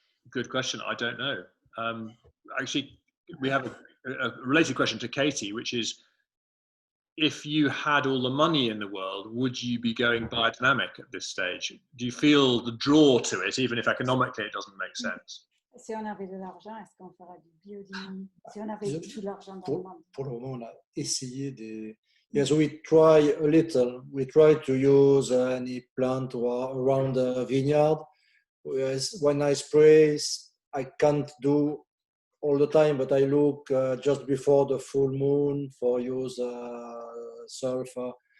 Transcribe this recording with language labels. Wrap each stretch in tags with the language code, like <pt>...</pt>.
<en>Good question. I don't know. Actually, we have a related question to Katie, which is, if you had all the money in the world, would you be going biodynamic at this stage? Do you feel the draw to it, even if economically it doesn't make sense?</en> <fr>Si on avait de l'argent, est-ce qu'on ferait du biodynamique? Si on avait tout l'argent dans le monde. Pour le moment, on a essayé des...</fr> <en>Yes, we try a little. We try to use any plant around the vineyard. When I spray, I can't do all the time, but I look just before the full moon for use sulfur.</en>